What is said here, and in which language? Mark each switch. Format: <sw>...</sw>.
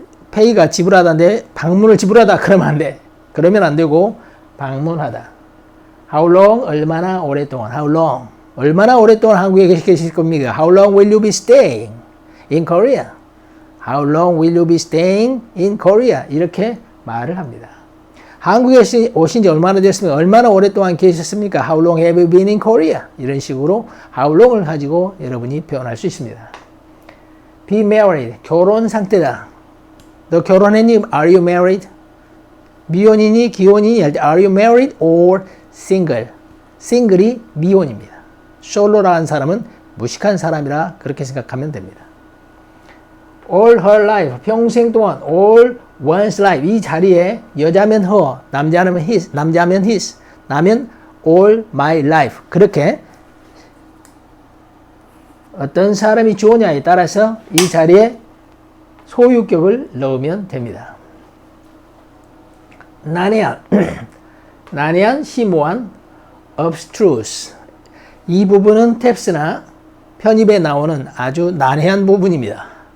<ko>pay가 지불하다인데 방문을 지불하다 그러면 안 돼. 그러면 안 되고 방문하다.</ko> <en>how long,</en> <ko>얼마나 오랫동안. how long, 얼마나 오랫동안 한국에 계실 겁니까?</ko> <en>how long will you be staying in Korea? how long will you be staying in Korea?</en> <ko>이렇게 말을 합니다. 한국에 오신 지 얼마나 됐습니까? 얼마나 오랫동안 계셨습니까?</ko> <en>how long have you been in Korea?</en> <ko>이런 식으로 how long을 가지고 여러분이 표현할 수 있습니다. be married, 결혼 상태다. 너 결혼했니?</ko> <en>Are you married?</en> <ko>미혼이니? 기혼이니? 할 때</ko> <en>Are you married or single?</en> <ko>single이 미혼입니다. 솔로라는 사람은 무식한 사람이라 그렇게 생각하면 됩니다.</ko> <en>all her life,</en> <ko>평생 동안</ko> <en>all one's life,</en> <ko>이 자리에 여자면</ko> <en>her,</en> <ko>남자면</ko> <en>his,</en> <ko>나면</ko> <en>all my life.</en> <ko>그렇게 어떤 사람이 좋으냐에 따라서 이 자리에 소유격을 넣으면 됩니다. 난해한, 심오한, abstruse. 이 부분은 탭스나 편입에 나오는 아주 난해한 부분입니다.</ko>